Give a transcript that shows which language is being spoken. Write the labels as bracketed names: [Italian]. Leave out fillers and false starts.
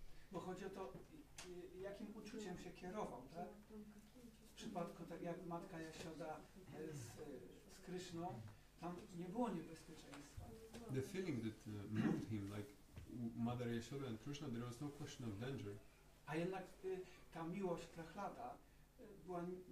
[Polish] Bo chodzi o to, jakim uczuciem się kierował, tak? W przypadku, tak jak matka Jasioda z Kryszną, tam nie było niebezpieczeństwa. [English] The feeling that moved him, like Mother Yashoda and Krishna, there was no question of danger. [Polish] A jednak ta miłość Prahlada była